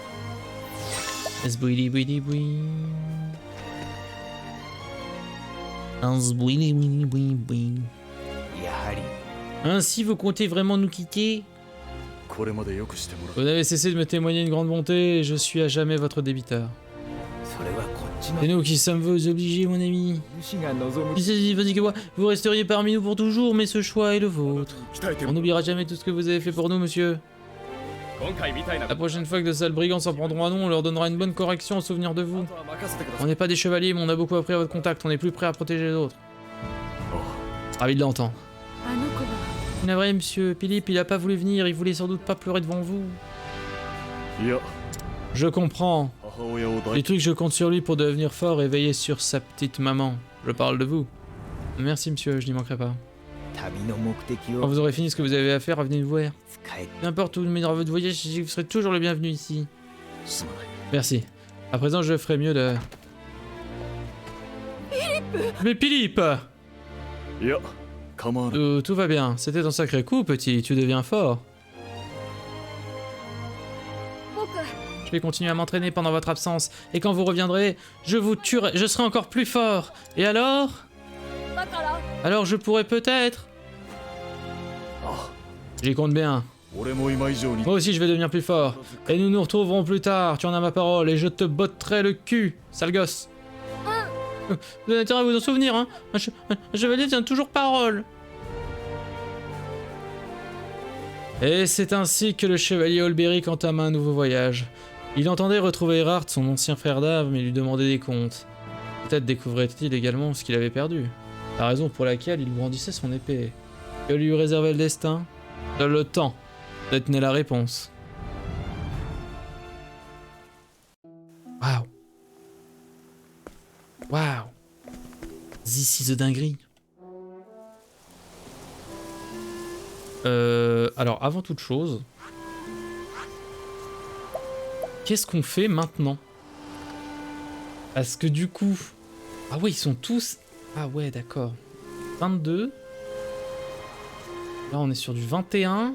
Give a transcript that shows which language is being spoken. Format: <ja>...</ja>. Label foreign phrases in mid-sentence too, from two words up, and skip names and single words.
<ja>Esbouili boui. Un zbouili boui boui boui. やはり</ja> <fr>Ainsi, vous comptez vraiment nous quitter?</fr> <ja>これまでよくしてもら</ja> <fr>Vous n'avez cessé de me témoigner une grande bonté et je suis à jamais votre débiteur.</fr> <ja>それはこっちの</ja> <fr>C'est nous qui sommes vos obligés, mon ami.</fr> <ja>主が望む</ja> <fr>Vas-y, que moi, vous resteriez parmi nous pour toujours, mais ce choix est le vôtre.</fr> <ja>鍛えて</ja> <fr>On n'oubliera jamais tout ce que vous avez fait pour nous, monsieur.</fr> <ja>今回みたいな</ja> <fr>La prochaine fois que de sales brigands s'en prendront à nous, on leur donnera une bonne correction en souvenir de vous.</fr> <ja>あとは任せてくださ</ja> <fr>On</fr> <ja>い</ja> <fr>n'est pas des chevaliers, mais on a beaucoup appris à votre contact. On est plus prêt à protéger les autres. Ravi de l'entendre.</fr> <ja>あの子は</ja> <fr>Navré, monsieur. Philippe, il a pas voulu venir. Il voulait sans doute pas pleurer devant vous.</fr> <ja>いや</ja> <fr>Je comprends.</fr> <ja>母親を抱</ja> <fr>Les</fr> <ja>い</ja> <fr>trucs, je compte sur lui pour devenir fort et veiller sur sa petite maman. Je parle de vous. Merci, monsieur. Je n'y manquerai pas.</fr> <ja>旅の目的</ja> <fr>Quand</fr> <ja>を</ja> <fr>vous aurez fini ce que vous avez à faire, revenez nous voir.</fr> <ja>使え</ja> <fr>N'importe où mes votre voyage, vous serez toujours le bienvenu ici.</fr> <ja>すまない</ja> <fr>Merci. À présent, je ferai mieux de... Mais Philippe!</fr> <ja>いや構わない</ja> <fr>Tout va bien. C'était un sacré coup, petit. Tu deviens fort.</fr> <ja>僕</ja> <fr>Je vais continuer à m'entraîner pendant votre absence. Et quand vous reviendrez, je vous tuerai. Je serai encore plus fort. Et alors?</fr> <ja>だから</ja> <fr>Alors je pourrais peut-être... あ J'y compte bien.</fr> <ja>俺も今以上に</ja> <fr>Moi aussi, je vais devenir plus fort. Et nous nous retrouverons plus tard. Tu en as ma parole. Et je te botterai le cul, sale gosse. Vous avez intérêt à vous en souvenir, hein. Un chevalier tient toujours parole. Et c'est ainsi que le chevalier Olberic entama un nouveau voyage. Il entendait retrouver Erhard, son ancien frère d'armes, et lui demander des comptes. Peut-être découvrait-il également ce qu'il avait perdu. La raison pour laquelle il brandissait son épée. Que lui réservait le destin? Seul le temps détenait la réponse. Waouh. Waouh.</fr> <en>This is the dinguerie.</en> <fr>Alors, avant toute chose, qu'est-ce qu'on fait maintenant? Parce que du coup... Ah ouais, ils sont tous... Ah ouais, d'accord. 22. Là, on est sur du 21.</fr>